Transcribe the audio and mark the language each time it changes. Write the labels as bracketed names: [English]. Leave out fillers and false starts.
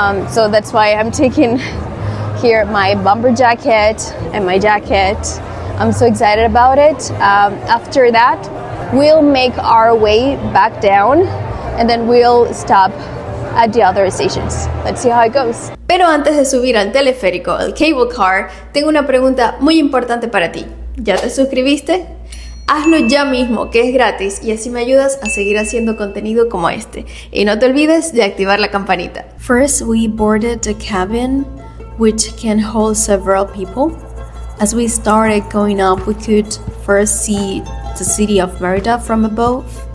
[English] So that's why I'm taking here my bomber jacket and my jacket. I'm so excited about it. After that, we'll make our way back down and then we'll stop at the other stations. Let's see how it goes. [Spanish] Pero antes de subir al teleférico, al [English] cable car, [Spanish] tengo una pregunta muy importante para ti. ¿Ya te suscribiste? Hazlo ya mismo, que es gratis, y así me ayudas a seguir haciendo contenido como este. Y no te olvides de activar la campanita. [English] First, we boarded the cabin, which can hold several people. As we started going up, we could first see the city of Mérida from above.